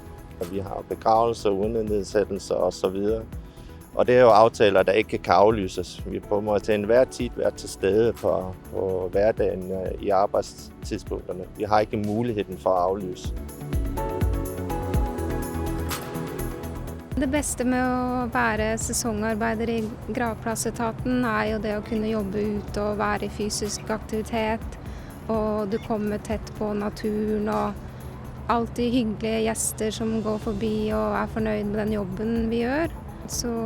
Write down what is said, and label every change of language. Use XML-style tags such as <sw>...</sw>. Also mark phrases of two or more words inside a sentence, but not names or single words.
<da>Vi har begravelser, udennedsættelser osv. Og det er jo aftaler, der ikke kan aflyses. Vi må til enhver tid være til stede på hverdagen i arbejdstidspunkterne. Vi har ikke muligheden for at aflyse.</da> <no>Det bedste med å være sesongarbeider i gravplassetaten er jo det å kunne jobbe ute og være i fysisk aktivitet. Og du kommer tett på naturen og alltid hyggelige gjester som går forbi og er fornøyd med den jobben vi gjør.</no>